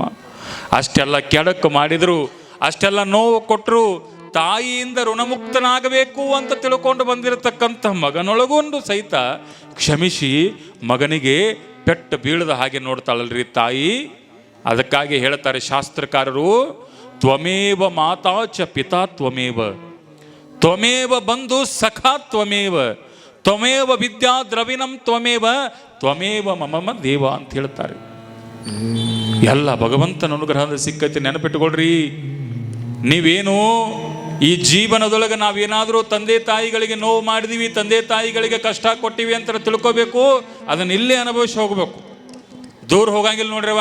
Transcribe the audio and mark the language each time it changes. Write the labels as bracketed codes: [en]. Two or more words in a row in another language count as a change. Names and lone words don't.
[kn] ಅಷ್ಟೆಲ್ಲ ಕೆಡಕು ಮಾಡಿದ್ರು, ಅಷ್ಟೆಲ್ಲ ನೋವು ಕೊಟ್ಟರು, ತಾಯಿಯಿಂದ ಋಣಮುಕ್ತನಾಗಬೇಕು ಅಂತ ತಿಳ್ಕೊಂಡು ಬಂದಿರತಕ್ಕಂಥ ಮಗನೊಳಗೊಂಡು ಸಹಿತ ಕ್ಷಮಿಸಿ ಮಗನಿಗೆ ಪೆಟ್ಟು ಬೀಳದ ಹಾಗೆ ನೋಡ್ತಾಳಲ್ರಿ ತಾಯಿ. ಅದಕ್ಕಾಗಿ ಹೇಳ್ತಾರೆ ಶಾಸ್ತ್ರಕಾರರು, [sa] ತ್ವಮೇವ ಮಾತಾ ಚ ಪಿತಾ ತ್ವಮೇವ, ತ್ವಮೇವ ಬಂಧು ಸಖಾ ತ್ವಮೇವ, ತ್ವಮೇವ ವಿದ್ಯಾ ದ್ರವಿಣಂ ತ್ವಮೇವ, ತ್ವಮೇವ ಮಮ ದೇವ [kn] ಅಂತ ಹೇಳ್ತಾರೆ. ಎಲ್ಲ ಭಗವಂತನ ಅನುಗ್ರಹದ ಸಿಕ್ಕೈತಿ. ನೆನಪಿಟ್ಟುಕೊಳ್ರಿ, ನೀವೇನು ಈ ಜೀವನದೊಳಗೆ ನಾವೇನಾದರೂ ತಂದೆ ತಾಯಿಗಳಿಗೆ ನೋವು ಮಾಡಿದೀವಿ, ತಂದೆ ತಾಯಿಗಳಿಗೆ ಕಷ್ಟ ಕೊಟ್ಟಿವಿ ಅಂತ ತಿಳ್ಕೋಬೇಕು. ಅದನ್ನ ಇಲ್ಲೇ ಅನುಭವಿಸಿ ಹೋಗ್ಬೇಕು. ದೂರ ಹೋಗಂಗಿಲ್ಲ ನೋಡ್ರಿವ.